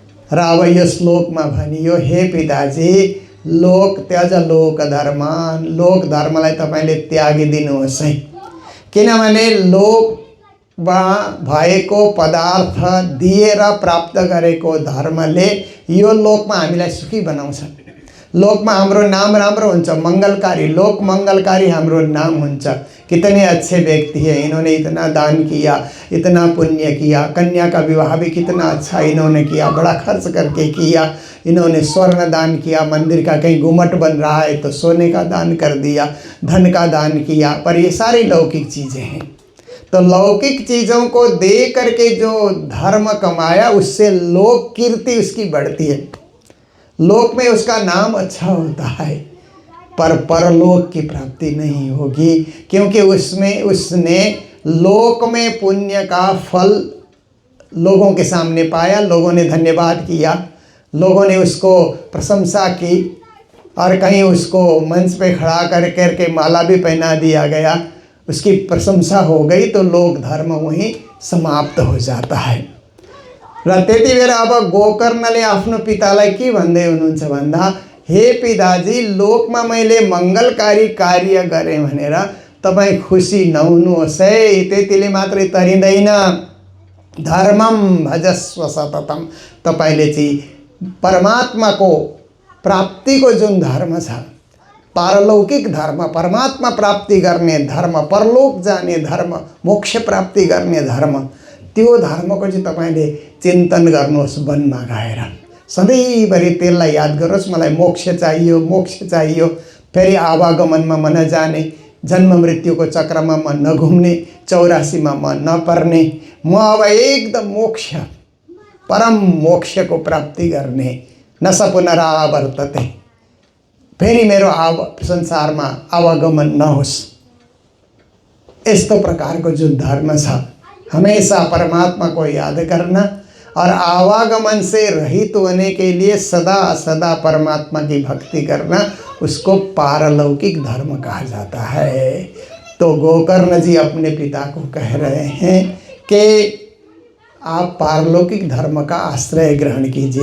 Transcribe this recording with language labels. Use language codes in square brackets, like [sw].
[ne] र अब यो श्लोकमा भनियो, हे पिताजी, [sa] लोक त्यज लोक धर्मान, [ne] लोक धर्मलाई तपाईँले त्यागिदिनुहोस् है। किनभने लोकमा भएको पदार्थ दिएर प्राप्त गरेको धर्मले यो लोकमा हामीलाई सुखी बनाउँछ। लोकमा हाम्रो नाम राम्रो हुन्छ, मंगलकारी, लोक मंगलकारी हाम्रो नाम हुन्छ। [hi] कितने अच्छे व्यक्ति हैं, इन्होंने इतना दान किया, इतना पुण्य किया। कन्या का विवाह भी कितना अच्छा इन्होंने किया, बड़ा खर्च करके किया। इन्होंने स्वर्ण दान किया, मंदिर का कहीं गुम्मट बन रहा है तो सोने का दान कर दिया, धन का दान किया। पर ये सारी लौकिक चीज़ें हैं। तो लौकिक चीज़ों को दे करके जो धर्म कमाया उससे लोक कीर्ति उसकी बढ़ती है, लोक में उसका नाम अच्छा होता है, पर परलोक की प्राप्ति नहीं होगी। क्योंकि उसने लोक में पुण्य का फल लोगों के सामने पाया, लोगों ने धन्यवाद किया, लोगों ने उसको प्रशंसा की, और कहीं उसको मंच पे खड़ा करके माला भी पहना दिया गया, उसकी प्रशंसा हो गई, तो लोक धर्म वहीं समाप्त हो जाता है। [ne] र त्यति बेला अब गोकर्णले आफ्नो पितालाई के भन्दै हुनुहुन्छ भन्दा, हे पिताजी, लोकमा मैले मङ्गलकारी कार्य गरेँ भनेर तपाईँ खुसी नहुनुहोस् है। त्यतिले मात्रै तरिँदैन, [sa] धर्मम भजस्व सततम। [ne] तपाईँले चाहिँ परमात्माको प्राप्तिको जुन धर्म छ, पारलौकिक धर्म, परमात्मा प्राप्ति गर्ने धर्म, परलोक जाने धर्म, मोक्ष प्राप्ति गर्ने धर्म, त्यो धर्मको चाहिँ तपाईँले चिन्तन गर्नुहोस् वनमा गएर। सधैँभरि त्यसलाई याद गर्नुहोस्, मलाई मोक्ष चाहियो, मोक्ष चाहियो। फेरि आवागमनमा म नजाने, जन्म मृत्युको चक्रमा म नघुम्ने, 84मा म नपर्ने, म अब एकदम मोक्ष, परम मोक्षको प्राप्ति गर्ने, [sa] न स पुनरावर्तते, [ne] फेरि मेरो संसारमा आवागमन नहोस्। यस्तो प्रकारको जुन धर्म छ, [hi] हमेशा परमात्मा को याद करना और आवागमन से रहित होने के लिए सदा सदा परमात्मा की भक्ति करना, उसको पारलौकिक धर्म कहा जाता है। तो गोकर्ण जी अपने पिता को कह रहे हैं कि आप पारलौकिक धर्म का आश्रय ग्रहण कीजिए।